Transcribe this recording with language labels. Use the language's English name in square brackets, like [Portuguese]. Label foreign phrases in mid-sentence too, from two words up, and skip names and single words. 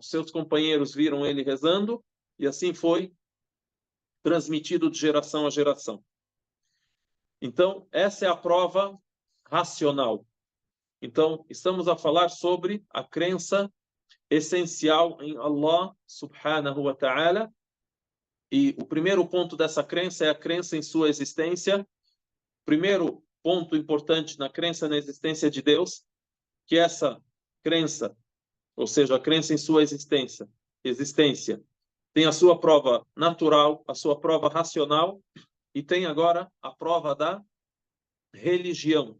[Portuguese] Seus companheiros viram ele rezando, e assim foi transmitido de geração a geração. Então, essa é a prova racional. Então, estamos a falar sobre a crença essencial em Allah [Arabic] سبحانه وتعالى. [Portuguese] E o primeiro ponto dessa crença é a crença em sua existência. Primeiro ponto importante na crença na existência de Deus, que essa crença, ou seja, a crença em sua existência, tem a sua prova natural, a sua prova racional, e tem agora a prova da religião.